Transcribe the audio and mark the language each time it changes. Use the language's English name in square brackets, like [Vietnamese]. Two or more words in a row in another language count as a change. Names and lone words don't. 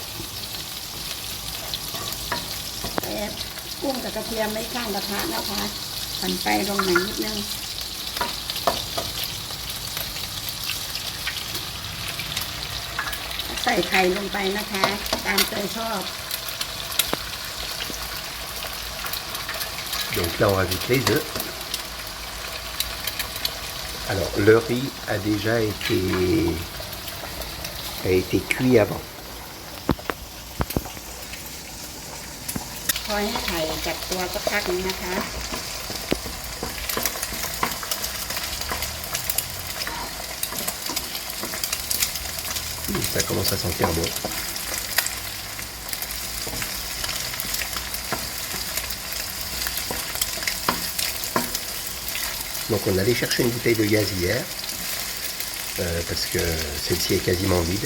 [Thai] ใส่กุ้งกับกระเทียมไว้ข้างกระทะนะคะหั่นไปลงหน่อยนิดนึงใส่ไข่ลงไปนะคะตามใจชอบ [French] Donc là on rajoute les œufs. Alors le riz a déjà été cuit avant. [Thai] คอยให้ไข่จับตัวสักพักนึงนะคะ [French] Ça commence à sentir bon. Donc on allait chercher une bouteille de gaz hier, parce que celle-ci est quasiment vide.